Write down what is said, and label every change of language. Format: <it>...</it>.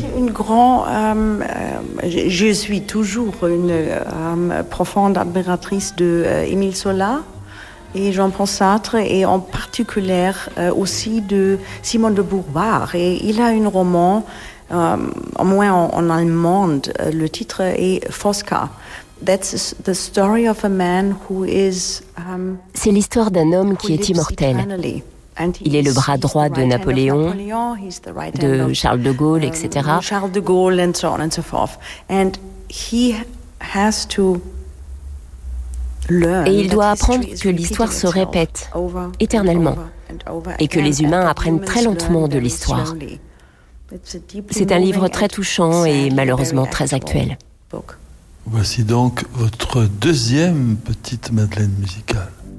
<fr>J'étais une grande, je suis toujours une profonde admiratrice de Émile Zola et Jean-Paul Sartre, et en particulier aussi de Simone de Beauvoir. Et il a un roman, au moins en allemand, le titre est Fosca.</fr> <en>That's the story of a man who is.</en> <fr>C'est l'histoire d'un homme qui est immortel. Il est le bras droit de Napoléon, de Charles de Gaulle, etc.</fr> <en>Charles de Gaulle, and so on and so forth. And he has to.</en> <fr>Et il doit apprendre que l'histoire se répète éternellement et que les humains apprennent très lentement de l'histoire. C'est un livre très touchant et malheureusement très actuel. Voici donc votre deuxième petite madeleine musicale.</fr>